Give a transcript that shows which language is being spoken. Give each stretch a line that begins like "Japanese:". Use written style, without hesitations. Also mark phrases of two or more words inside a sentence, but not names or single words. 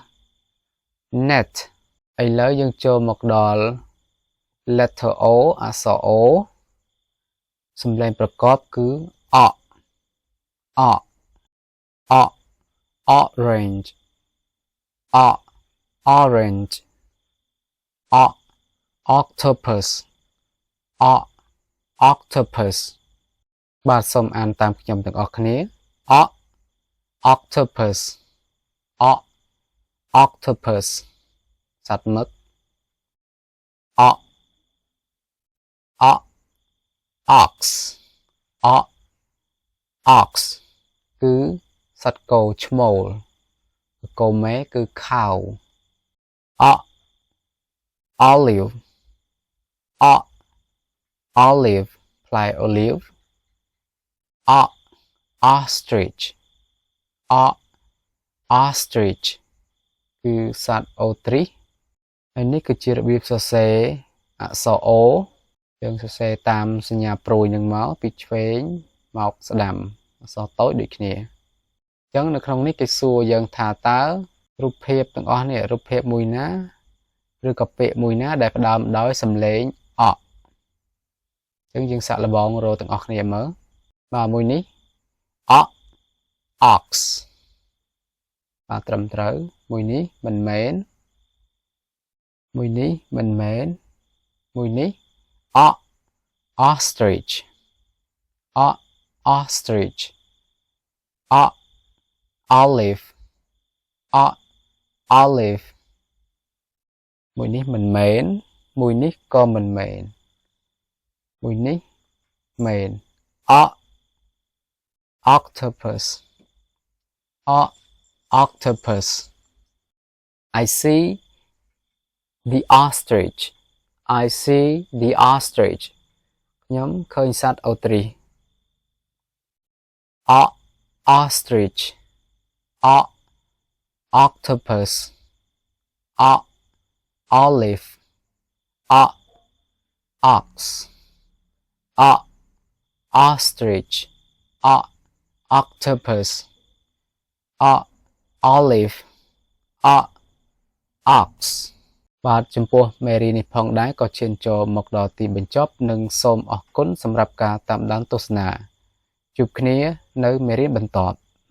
Khmer: net ឥឡូវយើងចូលមកដល់
English: letter O
Khmer: អក្ស រ O សំឡេងប្រកបគឺ o
English: o o orange o orange o octopus o octopus
Khmer: បាទសូមអានតាមខ្ញុំទាំងអស់គ្នា
English: o octopus o octopus
Khmer: សត្វមឹក
English: o o ox o ox
Khmer: គឺសត្វគោឈ្មោលគោមេគឺ
English: cow o olive o olive
Khmer: ផ្លែ
English: olive o ostrich o ostrich
Khmer: គឺសត្វអូទ្រីសហើយនេះគឺជារបៀបសរសេរ អក្សរ O យើងសរសេរតាមសញ្ញាព្រួយនឹងមកពីឆ្វេងមកស្ដាំអក្សរតូចដូចគ្នាអញ្ចឹងនៅ ក្នុងនេះគេសួរយើងថាតើរូបភាពទាំងអស់នេះរូបភាពមួយណាឬក៏ពាក្យមួយណា ដែលផ្ដើមដោយសំឡេងអអញ្ចឹងយើងសាកល្បងរកទាំងអស់ គ្នាមើលបាទមួយនេះអ ox បាទត្រឹមត្រូវមួយ នេះមិនមែនមួយនេះមិនមែនមួយនេះអ
English: ostrich o ostrich o olive o olive
Khmer: មួយនេះមិនមែនមួយនេះក៏មិនមែនមួយនេះមែន o
English: octopus o octopus I see the ostrich I see the ostrich
Khmer: ខ្ញុំឃើញសត្វអូទ្រីស
English: o ostrich o octopus o olive o ox o ostrich o octopus o olive o ox
Khmer: បាទចំពោះមេរៀននេះផងដែរក៏ឈានចូលមកដល់ទីបញ្ចប់និងសូមអរគុណសម្រាប់ការតាមដានទស្សនាជួបគ្នានៅមេរៀនបន្ទាប់